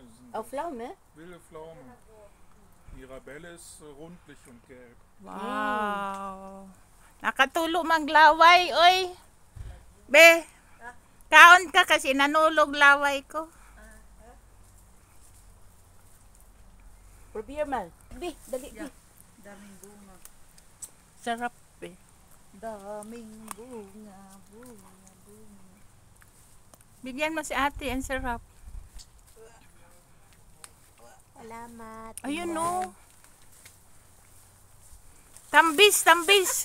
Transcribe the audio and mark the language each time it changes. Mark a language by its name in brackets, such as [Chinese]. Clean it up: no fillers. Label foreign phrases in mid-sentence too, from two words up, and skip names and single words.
[German] Auf Pflaume? Wilde Pflaume. Mirabelle ist rundlich und gelb. [Cebuano] Wow. Nakatulo maglaway, oy. Be, kaon ka kasi nanulog laway ko. [German] Probier mal. [Cebuano] Bi, dali bi. [Filipino] Daming bunga. Sarap eh. Daming bunga. Bigyan mo si ate, ang sarap. Salamat. Ayun no. Tambis, tambis.